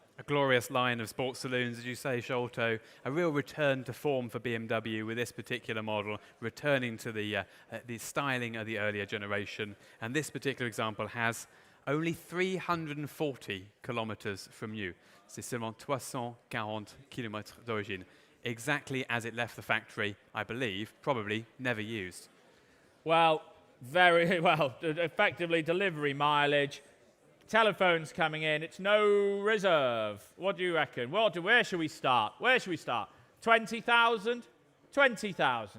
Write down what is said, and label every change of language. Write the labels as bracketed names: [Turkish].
[English] A glorious line of sports saloons, as you say, Sholto. A real return to form for BMW with this particular model, returning to the styling of the earlier generation. And this particular example has only 340 kilometers from new. [French] c'est seulement 340 km d'origine. [English] Exactly as it left the factory, I believe, probably never used. Well, very well. Effectively, delivery mileage. Telephones coming in. It's no reserve. What do you reckon? Where should we start? Where should we start? 20,000? 20,000.